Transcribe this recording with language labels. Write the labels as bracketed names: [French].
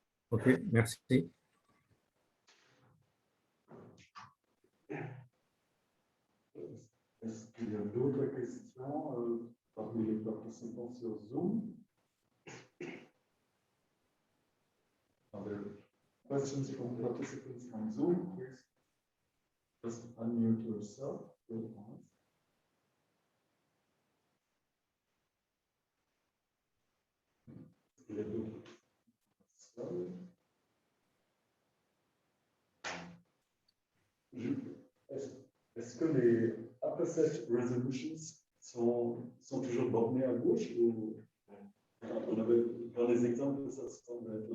[French] Ok, merci. Est-ce qu'il y a d'autres questions parmi les participants sur Zoom? [English] Are there questions from participants on Zoom? Please just unmute yourself. [French] Il y a d'autres questions. Est-ce que les upper-set resolutions sont toujours bornées à gauche ou on avait dans les exemples ça semble.